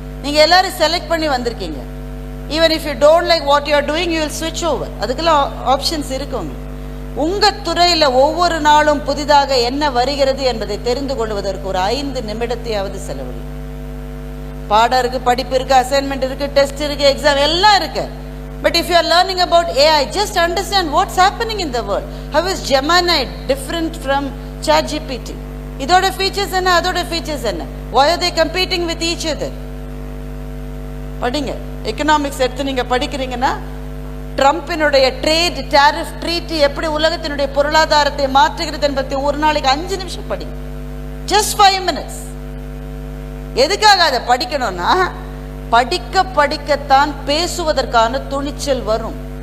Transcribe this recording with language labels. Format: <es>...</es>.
<ta>நீங்க எல்லாரும் செலக்ட் பண்ணி வந்திருக்கீங்க.</ta> <en>Even if you don't like what you are doing you will ஸ்விட்ச் over.</en> <ta>அதுக்கெல்லாம் ஆப்ஷன்ஸ் இருக்குங்க. உங்க துறையில ஒவ்வொரு நாளும் புதிதாக என்ன வருகிறது என்பதை தெரிந்து கொள்வதற்கு ஒரு 5 நிமிடத்தையாவது செலவழி. பாடம் இருக்கு, படிப்பு இருக்கு, அசைன்மெண்ட் இருக்கு, டெஸ்ட் இருக்கு, எக்ஸாம் எல்லாம் இருக்கு.</ta> <en>But if you are learning about AI, just understand what's happening in the world. How is Gemini different from ChatGPT?</en> <ta>இதோட ஃபீச்சர்ஸ் என்ன, அதோட ஃபீச்சர்ஸ் என்ன?</ta> <en>Why are they competing with each other?</en> <ta>படிங்க. Economics எடுத்து நீங்க படிக்கிறீங்கன்னா ட்ரம்பினுடைய trade tariff treaty எப்படி உலகத்தினுடைய பொருளாதாரத்தை மாற்றுகிறது என்பதை ஒரு நாளைக்கு 5 நிமிஷம் படிங்க.</ta> <en>Just 5 minutes.</en> <ta>எதுக்காக அதை படிக்கணும்னா படிக்கத்தான் பேசுவதற்கான துணிச்சல் வரும்.</ta>